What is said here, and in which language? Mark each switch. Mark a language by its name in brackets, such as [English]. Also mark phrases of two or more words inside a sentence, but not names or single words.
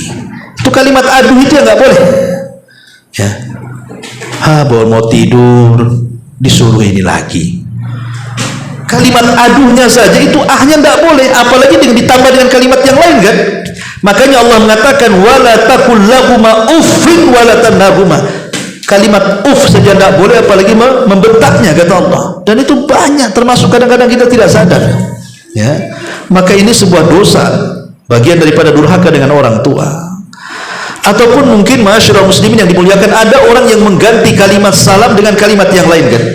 [Indonesian] Itu kalimat aduh itu ya nggak boleh. Ya, baru mau tidur disuruh ini lagi. Kalimat aduhnya saja itu ahnya nggak boleh, apalagi dengan ditambah dengan kalimat yang lain kan. Makanya Allah mengatakan [Arabic] ولا تقل لهما أف ولا تنهرهما. [Indonesian] Kalimat uff saja tidak boleh, apalagi membentaknya, kata Allah. Dan itu banyak, termasuk kadang-kadang kita tidak sadar. Ya, maka ini sebuah dosa, bagian daripada durhaka dengan orang tua. Ataupun mungkin masyarakat muslimin yang dimuliakan, ada orang yang mengganti kalimat salam dengan kalimat yang lain kan.